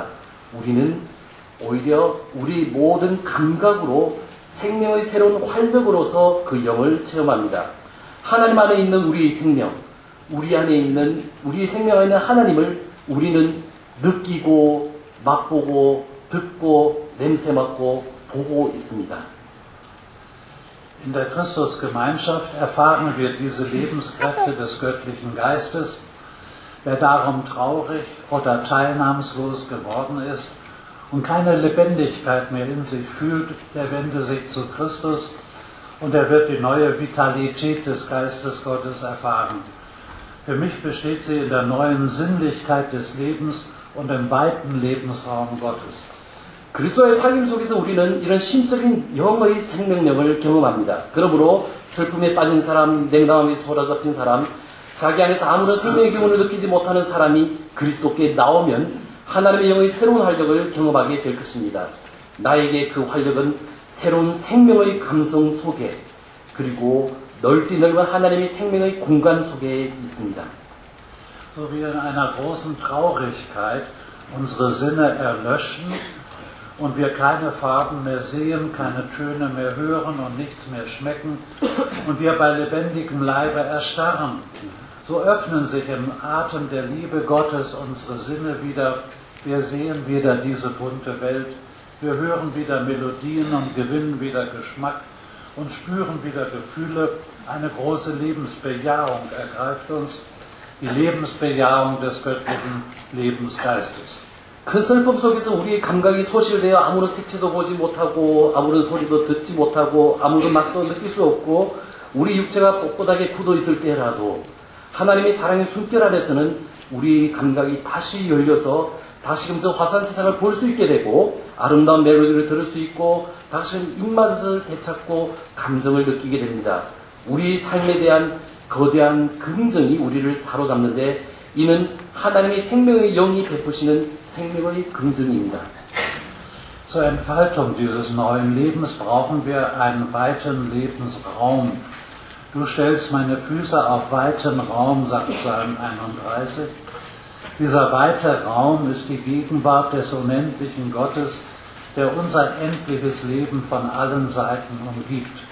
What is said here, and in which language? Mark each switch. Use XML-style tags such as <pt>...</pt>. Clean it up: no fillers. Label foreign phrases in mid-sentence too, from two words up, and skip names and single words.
<ko>우리는 오히려 우리 모든 감각으로 생명의 새로운 활력으로서 그 영을 체험합니다. 하나님 안에 있는 우리의 생명, 우리 안에 있는 우리의 생명 안에 있는 하나님을 우리는 느끼고 맛보고 듣고 냄새 맡고 보고 있습니다.</ko> <de>In der Christusgemeinschaft erfahren wir diese Lebenskräfte des göttlichen Geistes. Wer darum traurig oder teilnahmslos geworden ist und keine Lebendigkeit mehr in sich fühlt, der wende sich zu Christus und er wird die neue Vitalität des Geistes Gottes erfahren. Für mich besteht sie in der neuen Sinnlichkeit des Lebens und im weiten Lebensraum Gottes.</de> <ko>그리스도의 삶 속에서 우리는 이런 신적인 영의 생명력을 경험합니다. 그러므로 슬픔에 빠진 사람, 냉담함에 사로잡힌 사람, 자기 안에서 아무런 생명의 기운을 느끼지 못하는 사람이 그리스도께 나오면 하나님의 영의 새로운 활력을 경험하게 될 것입니다. 나에게 그 활력은 새로운 생명의 감성 속에, 그리고 넓디 넓은 하나님의 생명의 공간 속에 있습니다.</ko> <de>So wie in einer großen Traurigkeit unsere Sinne erlöschen und wir keine Farben mehr sehen, keine Töne mehr hören und nichts mehr schmecken und wir bei lebendigem Leibe erstarren. So öffnen sich im Atem der Liebe Gottes unsere Sinne wieder. Wir sehen wieder diese bunte Welt. Wir hören wieder Melodien und gewinnen wieder Geschmack und spüren wieder Gefühle. Eine große Lebensbejahung ergreift uns. Die Lebensbejahung des göttlichen Lebensgeistes.</de> <ko>큰 슬픔 속에서 우리의 감각이 소실되어 아무런 색채도 보지 못하고 아무런 소리도 듣지 못하고 아무런 맛도 느낄 수 없고 우리 육체가 꼿꼿하게 굳어 있을 때라도 하나님의 사랑의 숨결 안에서는 우리 감각이 다시 열려서 다시금 저 화사한 세상을 볼 수 있게 되고 아름다운 멜로디를 들을 수 있고 다시금 입맛을 되찾고 감정을 느끼게 됩니다. 우리 삶에 대한 거대한 긍정이 우리를 사로잡는데 이는 하나님의 생명의 영이 베푸시는 생명의 긍정입니다.</ko> <de>Zur Entfaltung dieses neuen Lebens brauchen wir einen weiten Lebensraum. Du stellst meine Füße auf weiten Raum, sagt Psalm 31. Dieser weite Raum ist die Gegenwart des unendlichen Gottes, der unser endliches Leben von allen Seiten umgibt.</de>